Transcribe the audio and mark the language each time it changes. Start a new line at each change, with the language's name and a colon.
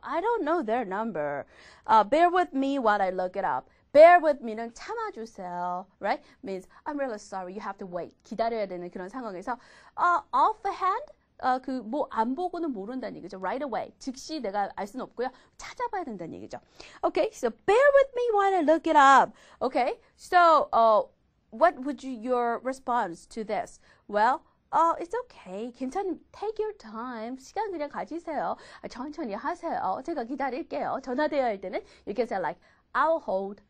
English: I don't know their number. Bear with me while I look it up. Bear with me
Korean: 는 참아주세요.
English: Right? Means I'm really sorry. You have to wait.
Korean: 기다려야 되는 그런 상황에서 offhand 그 뭐 안 보고는 모른다는 얘기죠.
English: Right away.
Korean: 즉시 내가 알 수는 없고요. 찾아봐야 된다는 얘기죠.
English: Okay, so bear with me while I look it up. Okay, so what would your response to this? Well, it's okay. 괜찮. Take your time.
Korean: 시간 그냥 가지세요. 천천히 하세요. 제가 기다릴게요. 전화돼야 할 때는
English: you can say like I'll hold.